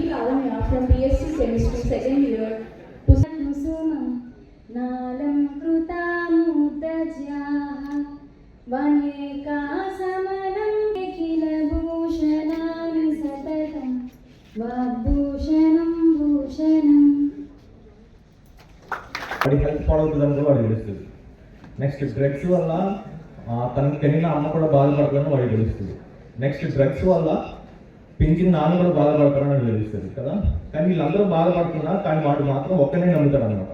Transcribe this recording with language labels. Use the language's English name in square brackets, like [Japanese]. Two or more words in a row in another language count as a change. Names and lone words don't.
[English] Lavanya from BSc Chemistry second year to [Sanskrit] नालं कृतामुदज्याः वनेकासमनं किलभूषणानि सततं वाग्भूषणं भूषणम्. [Telugu] వాడి హెల్త్ పాడవుతుందని వాడికి తెలుస్తుంది. నెక్స్ట్ డ్రగ్స్ వల్ల తనకి పెరిగిన అమ్మ కూడా బాధపడతారని వాడికి తెలుస్తుంది. నెక్స్ట్ డ్రగ్స్ వల్ల పెంచిన నాన్న కూడా బాధపడతారని తెలుస్తుంది కదా. కానీ వీళ్ళందరూ బాధపడుతున్నా కానీ వాడు మాత్రం ఒక్కనే నమ్ముతాడు అన్నమాట.